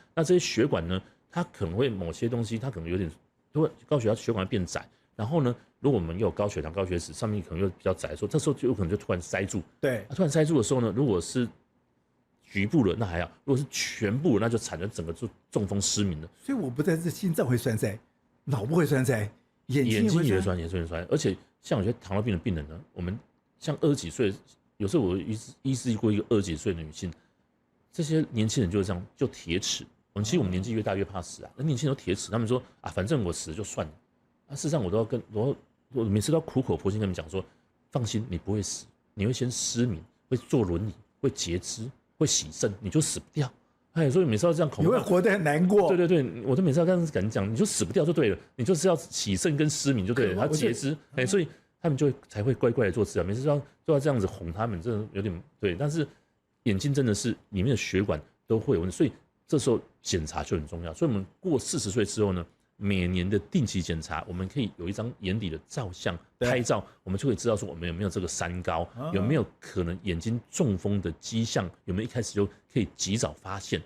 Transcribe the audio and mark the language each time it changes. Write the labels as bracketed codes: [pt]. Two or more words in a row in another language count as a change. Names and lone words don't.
[zh] 那這些血管呢，它可能會某些東西，它可能有點，因為高血壓血管會變窄，然後呢，如果我們有高血糖、高血脂，上面可能又比較窄的時候，這時候就有可能就突然塞住。对，突然塞住的時候呢，如果是局部的那還好，如果是全部，那就慘了，整個就中風失明了。所以我不但是心臟會栓塞，腦部會栓塞，眼睛也會栓，而且像有些糖尿病的病人呢，我們像20 幾歲，有時候我醫治過一個20幾歲的女性，這些年輕人就是這樣，就鐵齒。其實我們年紀越大越怕死啊，那年輕人都鐵齒，他們說啊，反正我死了就算了。啊，事實上我都要我每次都要苦口婆心跟他們講說，放心，你不會死，你會先失明，會坐輪椅，會截肢，會洗腎，你就死不掉。哎，所以每次要這樣恐嚇，你會活得很難過。對对对，我都每次要這樣跟你講，你就死不掉就對了，你就是要洗腎跟失明就对了，他截肢，哎，所以他們就才會乖乖的做治療。每次都要這樣子哄他們，真的有點對。但是眼睛真的是裡面的血管都會有問題，所以這時候檢查就很重要。所以我們過40歲之後呢，每年的定期檢查，我們可以有一張眼底的照相拍照，我們就可以知道說我們有沒有這個三高，有沒有可能眼睛中風的跡象，有沒有一開始就可以及早發現。